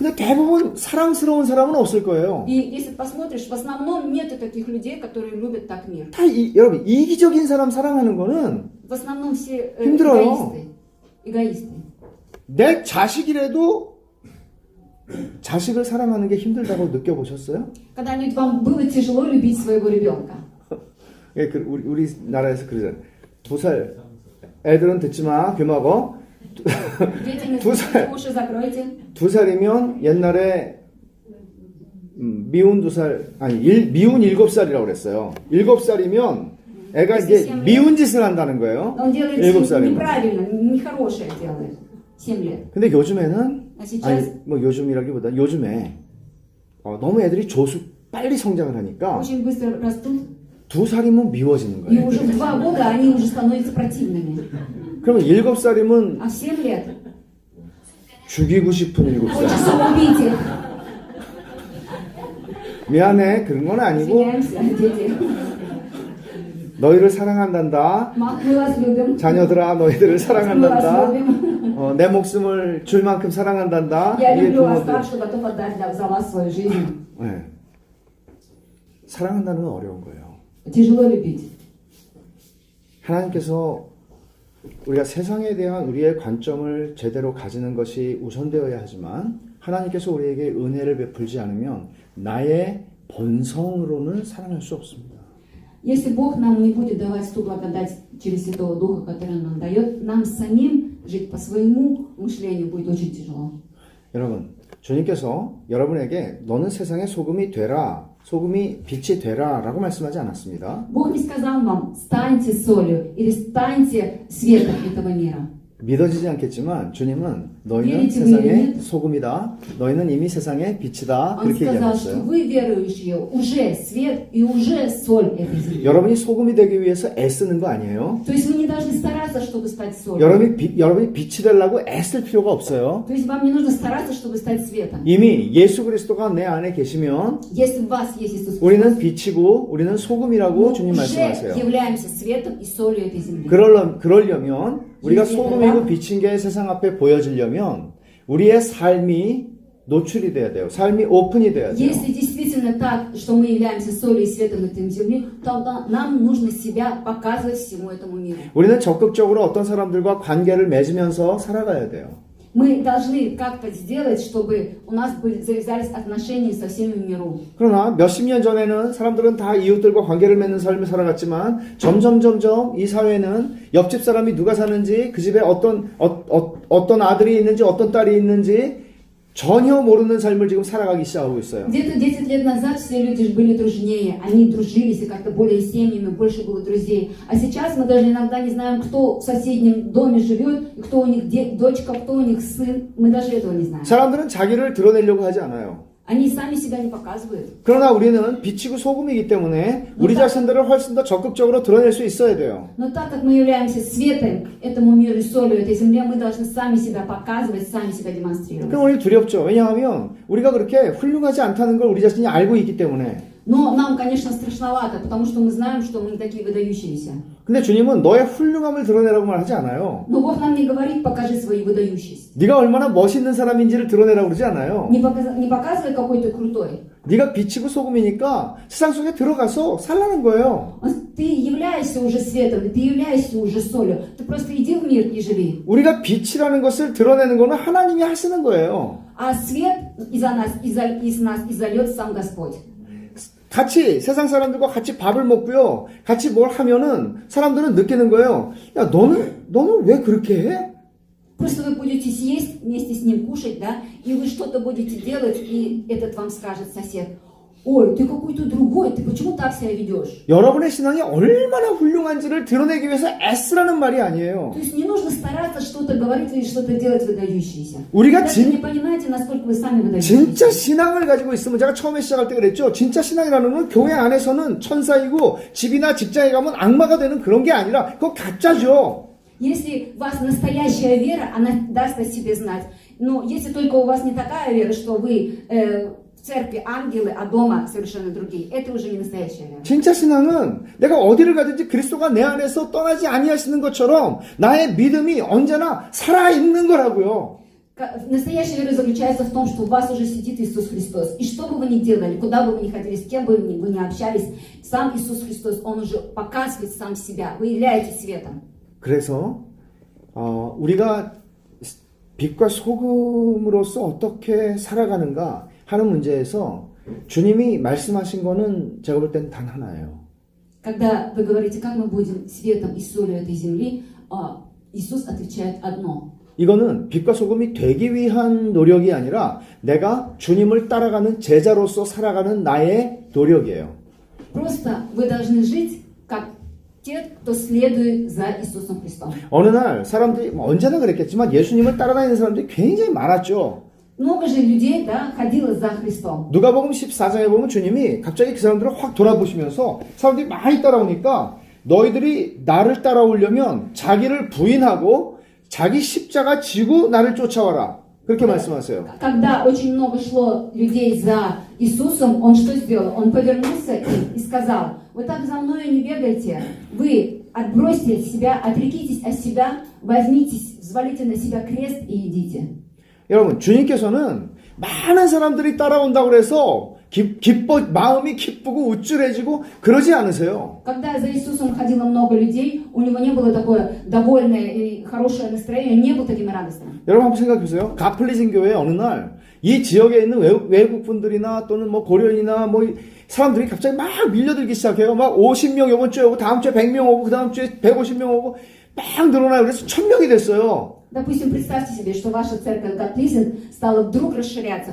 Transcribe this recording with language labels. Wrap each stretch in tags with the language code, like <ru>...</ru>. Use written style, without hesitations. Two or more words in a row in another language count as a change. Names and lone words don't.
<ko>근데 대부분 사랑스러운 사람은 없을 거예요.</ko> <ru>И если посмотришь, в основном нету таких людей, которые любят так мир.</ru> <ko>여러분, 이기적인 사람 사랑하는 거는</ko> <ru>В основном все</ru> <ko>힘들어요.</ko> <ru>эгоисты.</ru> <ko>내 자식이라도 자식을 사랑하는 게 힘들다고 느껴보셨어요?</ko> <ru>Когда-нибудь вам было тяжело любить своего ребенка?</ru> <ko>예, 우리나라에서 그러잖아요. 2살 애들은 듣지 마, 귀 막어.</ko> <ru>Дети,</ru> <ko>두 살.</ko> <ru>уши закройте.</ru> <ko>2살이면 옛날에 미운 2살, 미운 7살이라고 그랬어요. 7살이면 애가 이제 미운 짓을 한다는 거예요.</ko> <ru>Он делает</ru> <ko>7살이면.</ko> <ru>неправильно, нехорошее делает. 7 лет.</ru> <ko>근데 요즘에는,</ko> <ru>А сейчас</ru> <ko>요즘이라기보다 요즘에 너무 애들이 빨리 성장을 하니까</ko> <ru>очень быстро растут.</ru> <ko>2살이면 미워지는</ko> <ru>И</ru> <ko>거예요.</ko> <ru>уже в 2 года они уже становятся противными.</ru> <ko>그러면 7살이면</ko> <ru>А в 7 лет</ru> <ko>죽이고 싶은 7살.</ko> <ru>хочется убить их.</ru> <ko>미안해, 그런 건 아니고</ko> <ru>Извиняемся, дети.</ru> <ko>너희를 사랑한단다.</ko> <ru>Мы вас любим.</ru> <ko>자녀들아, 너희들을</ko> <ru>Мы вас</ru> <ko>사랑한단다.</ko> <ru>любим.</ru> <ko>내 목숨을 줄 만큼 사랑한단다.</ko> <ru>Я</ru> <ko>이게</ko> <ru>люблю вас</ru> <ko>부모들.</ko> <ru>так, что готов отдать за вас свою жизнь.</ru> <ko>네. 사랑한다는 건 어려운 거예요.</ko> <ru>Тяжело любить.</ru> <ko>하나님께서 우리가 세상에 대한 우리의 관점을 제대로 가지는 것이 우선되어야 하지만 하나님께서 우리에게 은혜를 베풀지 않으면 나의 본성으로는 사랑할 수 없습니다.</ko> <ru>Если Бог нам не будет давать ту благодать через Святого Духа, который Он нам дает, нам самим жить по своему мышлению будет очень тяжело.</ru> <ko>여러분, 주님께서 여러분에게 너는 세상의 소금이 되라, 소금이 빛이 되라 라고 말씀하지 않았습니다.</ko> <ru>Бог не сказал вам, станьте солью или станьте светом этого мира.</ru> <ko>믿어지지 않겠지만 주님은 너희는</ko> <ru>Верите вы или</ru> <ko>세상의</ko> <ru>нет?</ru> <ko>소금이다. 너희는 이미 세상의 빛이다.</ko> <ru>Он</ru> <ko>그렇게</ko> <ru>сказал, что</ru> <ko>얘기했어요.</ko> <ru>вы, верующие, уже свет и уже соль этой земли.</ru> <ko>여러분이 소금이 되기 위해서 애쓰는 거 아니에요?</ko> <ru>То есть вы не должны стараться, чтобы стать солью.</ru> <ko>여러분이 빛이 되려고 애쓸 필요가 없어요.</ko> <ru>То есть вам не нужно стараться, чтобы стать светом.</ru> <ko>이미 예수 그리스도가 내 안에 계시면</ko> <ru>Если в вас есть Иисус</ru> <ko>우리는</ko> <ru>Христос,</ru> <ko>빛이고 우리는 소금이라고</ko> <ru>мы</ru> <ko>주님</ko> <ru>уже</ru> <ko>말씀하세요.</ko> <ru>являемся светом и солью этой земли.</ru> <ko>그러려면 우리가 소금이고 빛인 게 세상 앞에 보여지려면 우리의 삶이 노출이 돼야 돼요. 삶이 오픈이 돼야 돼요.</ko> <ru>Если действительно так, что мы являемся солью и светом этой земли, то нам нужно себя показывать всему этому миру.</ru> <ko>우리는 적극적으로 어떤 사람들과 관계를 맺으면서 살아가야 돼요.</ko> <ru>Мы должны как-то сделать, чтобы у нас завязались отношения со всеми в миру.</ru> <ko>그러나 몇십 년 전에는 사람들은 다 이웃들과 관계를 맺는 삶을 살아갔지만 점점 이 사회는 옆집 사람이 누가 사는지 그 집에 어떤 아들이 있는지 어떤 딸이 있는지 전혀 모르는 삶을 지금 살아가기 시작하고 있어요.</ko> <ru>Где-то 10 лет назад все люди были дружнее, они дружились и как-то более семьями, больше было друзей. А сейчас мы даже иногда не знаем, кто в соседнем доме живет, и кто у них дочка, кто у них сын. Мы даже этого не знаем.</ru> <ko>사람들은 자기를 드러내려고 하지 않아요.</ko> <ru>Они сами себя не показывают.</ru> <ko>그러나 우리는 빛이고 소금이기 때문에 우리 자신들을 훨씬 더 적극적으로 드러낼 수 있어야 돼요.</ko> <ru>Но так как мы являемся светом этому миру и солью этой земле, мы должны сами себя показывать, сами себя демонстрировать.</ru> <ko>그럼 우리 두렵죠. 왜냐하면 우리가 그렇게 훌륭하지 않다는 걸 우리 자신이 알고 있기 때문에.</ko> <ru>Но нам, конечно, страшновато, потому что мы знаем, что мы не такие выдающиеся.</ru> <ko>근데 주님은 너의 훌륭함을 드러내라고 말하지 않아요.</ko> <ru>Но Бог нам не говорит, покажи свою выдающесть.</ru> <ko>네가 얼마나 멋있는 사람인지를 드러내라고 그러지 않아요.</ko> <ru>Не показывай, какой ты крутой.</ru> <ko>네가 빛이고 소금이니까 세상 속에 들어가서 살라는 거예요.</ko> <ru>Ты являешься уже светом, ты являешься уже солью. Ты просто иди в мир и живи.</ru> <ko>우리가 빛이라는 것을 드러내는 거는 하나님이 하시는 거예요.</ko> <ru>А свет из нас изольет сам Господь.</ru> <ko>같이 세상 사람들과 같이 밥을 먹고요. 같이 뭘 하면은 사람들은 느끼는 거예요. 야, 너는 왜 그렇게 해?</ko> <ru>Просто вы будете съесть, вместе с ним кушать, да, и вы что-то будете делать, и этот вам скажет сосед: ой, ты какой-то другой, ты почему так себя ведешь?</ru> <ko>여러분의 신앙이 얼마나 훌륭한지를 드러내기 위해서 애쓰라는 말이 아니에요.</ko> <ru>То есть не нужно стараться что-то говорить или что-то делать выдающееся.</ru> <ko>우리가</ko> <ru>Даже не понимаете, насколько вы сами выдающиеся.</ru> <ko>진짜 신앙을 가지고 있으면 제가 처음에 시작할 때 그랬죠. 진짜 신앙이라는 건 교회 안에서는 천사이고 집이나 직장에 가면 악마가 되는 그런 게 아니라 그거 가짜죠.</ko> <ru>Если у вас настоящая вера, она даст о себе знать. Но если только у вас не такая вера, что вы в церкви ангелы, а дома совершенно другие, это уже не настоящая вера.</ru> <ko>진짜 신앙은 내가 어디를 가든지 그리스도가 내 안에서 떠나지 아니하시는 것처럼 나의 믿음이 언제나 살아있는 거라고요.</ko> <ru>Настоящая вера заключается в том, что у вас уже сидит Иисус Христос. И что бы вы ни делали, куда бы вы ни ходили, с кем бы вы ни общались, сам Иисус Христос, Он уже показывает сам себя. Вы являетесь светом.</ru> <ko>그래서 우리가 빛과 소금으로서 어떻게 살아가는가 하는 문제에서 주님이 말씀하신 거는 제가 볼 때는 단 하나예요.</ko> <ru>Когда вы говорите, как мы будем светом и солью этой земли, Иисус отвечает одно.</ru> <ko>이거는 빛과 소금이 되기 위한 노력이 아니라 내가 주님을 따라가는 제자로서 살아가는 나의 노력이에요.</ko> <ru>Просто вы должны жить как те, кто следует за Иисусом Христом.</ru> <ko>어느 날 사람들이 언제나 그랬겠지만 예수님을 따라다니는 사람들이 굉장히 많았죠.</ko> <ru>Много же людей, да, ходило за Христом.</ru> <ko>누가복음 14장에 보면 주님이 갑자기 그 사람들을 확 돌아보시면서 사람들이 많이 따라오니까 너희들이 나를 따라오려면 자기를 부인하고 자기 십자가 지고 나를 쫓아와라. 그렇게 말씀하세요.</ko> <ru>Когда очень много шло людей за Иисусом, Он что сделал? Он повернулся и сказал: вы так за мною не бегайте, вы отбросьте себя, отрекитесь от себя, возьмитесь, взвалите на себя крест и идите.</ru> <ko>여러분, 주님께서는 많은 사람들이 따라온다고 해서 마음이 기쁘고 우쭐해지고 그러지 않으세요.</ko> <ru>Когда за Иисусом ходило много людей, у него не было такое довольное и хорошее настроение, он не был таким радостным.</ru> <ko>여러분 한번 생각해 보세요. 가플리진 교회 어느 날 이 지역에 있는 외국 분들이나 또는 뭐 고려인이나 뭐 사람들이 갑자기 막 밀려들기 시작해요. 막 50명 이번 주에 오고 다음 주에 100명 오고 그 다음 주에 150명 오고 막 늘어나요. 그래서 1000명이 됐어요.</ko> <ru>Допустим, представьте себе, что ваша церковь Гаплизин стала вдруг расширяться.</ru>